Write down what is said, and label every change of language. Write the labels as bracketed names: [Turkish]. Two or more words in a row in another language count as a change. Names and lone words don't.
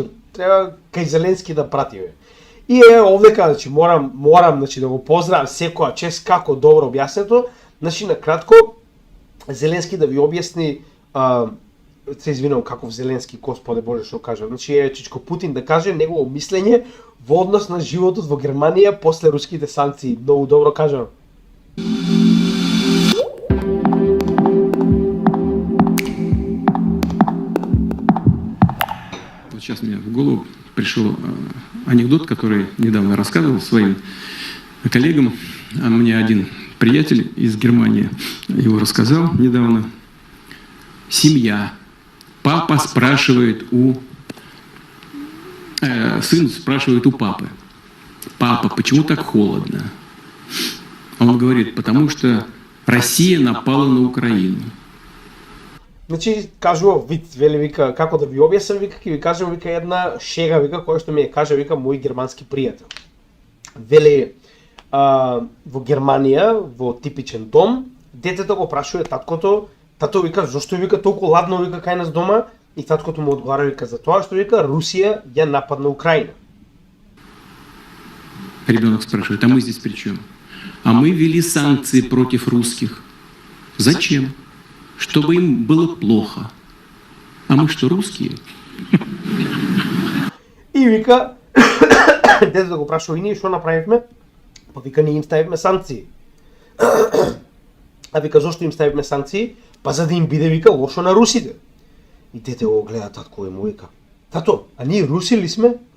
[Macedonian] Треба кај Зеленски да пратиме. И е овдека, значи, морам значи, да го поздравам секоја чест како добро објаснето. Значи, на кратко, Зеленски да ви објасни, се извинувам каков Зеленски, Господе Боже, што кажа. Значи, е Чичко Путин да каже негово мислење во однос на животот во Германија после руските санкции. Многу добро кажано. [Russian] Вот сейчас мне в голову пришел анекдот, который недавно рассказывал своим коллегам. Мне один приятель из Германии его рассказал недавно. Семья. Папа спрашивает сын спрашивает у папы: папа, почему так холодно? А он говорит: потому что Россия напала на Украину. [Macedonian] Значи, кажува вид, вели вика, како да ви објаснам, вика, ќе ви кажам, вика, една шега, вика, која што ми ја каже, вика, мој германски пријател. Вели, во Германија, во типичен дом, детето го прашува таткото, тато вика, зошто вика толку ладно, вика, кај нас дома, и таткото му одговара, вика, за тоа што вика, Русија ја нападна Украина. [Russian] Ребенок спрашивает: а мы здесь при чем? А мы ввели санкции против русских. Зачем? Чтобы им было плохо. А мы что, русские? [Macedonian] И вика, детето го прашува, и ние што направивме? Па вика, ние им ставивме санкции. А вика, зошто им ставивме санкции? Па за да им биде, вика, лошо на русите. И дете го гледа татко и му вика: тато, а ние руси ли сме?